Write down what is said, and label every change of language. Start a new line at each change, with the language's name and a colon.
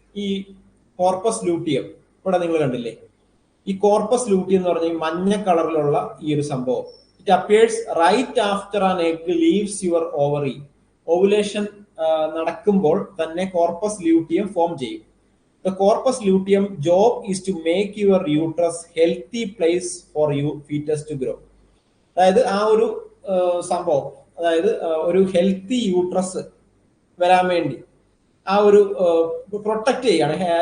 Malayalam: ഈ corpus luteum ഇവിടെ നിങ്ങൾ കണ്ടില്ലേ, ഈ കോർപ്പസ് ലൂട്ടിയം എന്ന് പറഞ്ഞ മഞ്ഞ കളറിലുള്ള ഈ ഒരു സംഭവം,
English: it appears right after an egg leaves your ovary.
Malayalam: Ovulation നടക്കുമ്പോൾ തന്നെ കോർപ്പസ് ലൂട്ടിയം ഫോം ചെയ്യും.
English: The corpus luteum job is to make your uterus healthy place for you fetus to grow.
Malayalam: അതായത് ആ ഒരു സംഭവം, അതായത് ഒരു ഹെൽത്തി യൂട്രസ് വരാൻ വേണ്ടി ആ ഒരു പ്രൊട്ടക്ട് ചെയ്യാണ്.